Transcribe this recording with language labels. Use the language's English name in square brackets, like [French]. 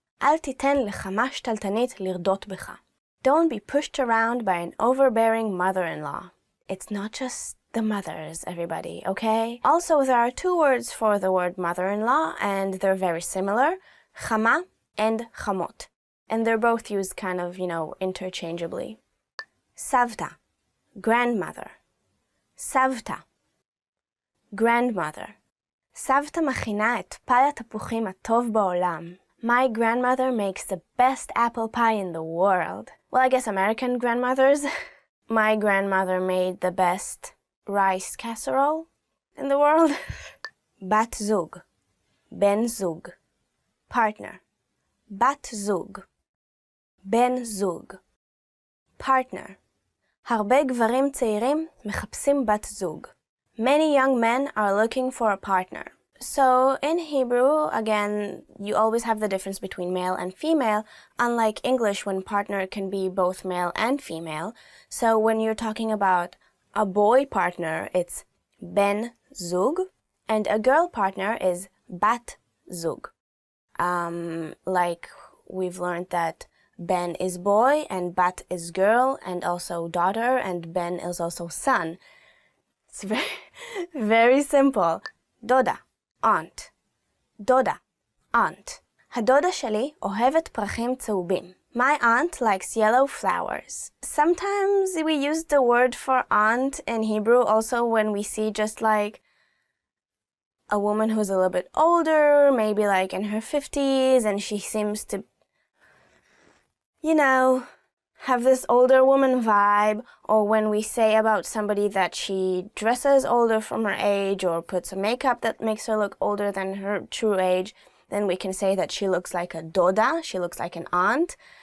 [Hebrew] אל תיתן לחמה שתלטנית לרדות בך. [English] Don't be pushed around by an overbearing mother-in-law. It's not just the mothers, everybody, okay? Also, there are two words for the word mother-in-law, and they're very similar, chama and chamot. And they're both used kind of, interchangeably. Savta, grandmother. Savta, grandmother. [Hebrew] סבתא מכינה את פאי התפוחים הטוב בעולם. [English] My grandmother makes the best apple pie in the world. Well, I guess American grandmothers. My grandmother made the best rice casserole in the world. Bat zug, ben zug, partner. Bat zug, ben zug, partner. [Hebrew] הרבה גברים צעירים מחפשים בת זוג. [English] Many young men are looking for a partner. So in Hebrew, again, you always have the difference between male and female, unlike English when partner can be both male and female. So when you're talking about a boy partner, it's ben zug, and a girl partner is bat zug. Like we've learned that ben is boy and bat is girl and also daughter, and ben is also son. It's very, very simple. Doda, aunt. Doda, aunt. [Hebrew] הדודה שלי אוהבת פרחים צהובים. [English] My aunt likes yellow flowers. Sometimes we use the word for aunt in Hebrew also when we see just like a woman who's a little bit older, maybe like in her 50s, and she seems to, have this older woman vibe, or when we say about somebody that she dresses older from her age or puts a makeup that makes her look older than her true age, then we can say that she looks like a doda, she looks like an aunt.